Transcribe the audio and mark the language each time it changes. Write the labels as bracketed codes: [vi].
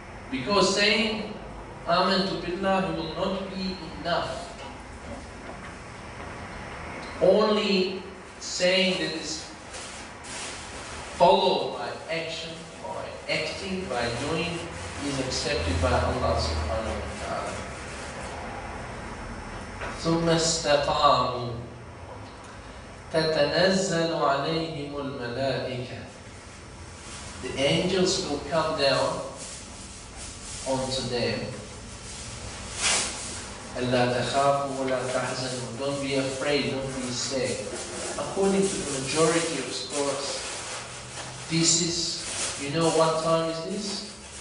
[en] Because saying Amantu Billah will not be enough. Only saying that is followed by action, by acting, by doing, is accepted by Allah subhanahu wa ta'ala. [ar] ثم استقاموا تتنزل عليهم الملائكة. [en] The angels will come down onto them. [ar] ألا تخافوا ولا تحزنوا. [en] Don't be afraid, don't be sad. According to the majority of scholars, this is, you know what time is this?